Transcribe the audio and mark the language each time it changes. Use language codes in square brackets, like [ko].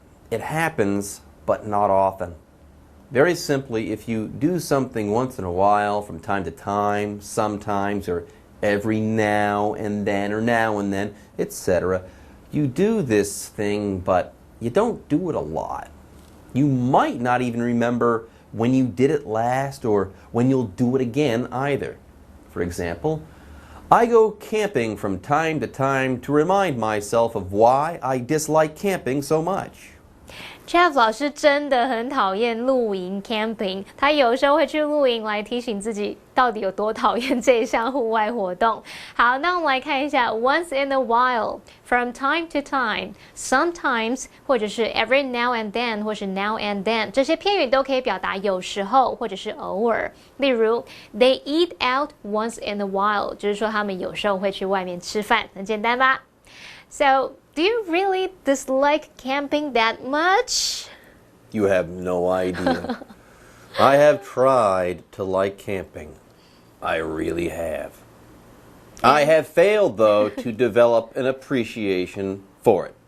[en] It happens, but not often. Very simply, if you do something once in a while, from time to time, sometimes, or every now and then, or now and then, etc., you do this thing, but you don't do it a lot. You might not even remember when you did it last or when you'll do it again either. For example, I go camping from time to time to remind myself of why I dislike camping so much. [zh] Jeff 老师真的很讨厌露营 camping， 他有时候会去露营来提醒自己到底有多讨厌这一项户外活动。好，那我们来看一下 once in a while, from time to time, sometimes 或者是 every now and then 或是 now and then 这些片语都可以表达有时候或者是偶尔。例如 they eat out once in a while 就是说他们有时候会去外面吃饭，很简单吧？ [en] So do you really dislike camping that much? You have no idea. I have tried to like camping. I really have. I have failed, though, to develop an appreciation for it.